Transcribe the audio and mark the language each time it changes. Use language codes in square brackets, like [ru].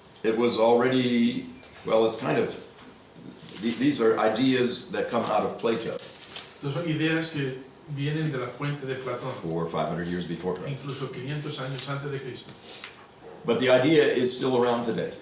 [en] It was already, well, it's kind of, these are ideas that come out of Plato, [es] Estas son ideas que vienen de la fuente de Platón, [en] 400 or 500 years before Christ. [es] incluso 500 años antes de Cristo. [en] But the idea is still around today.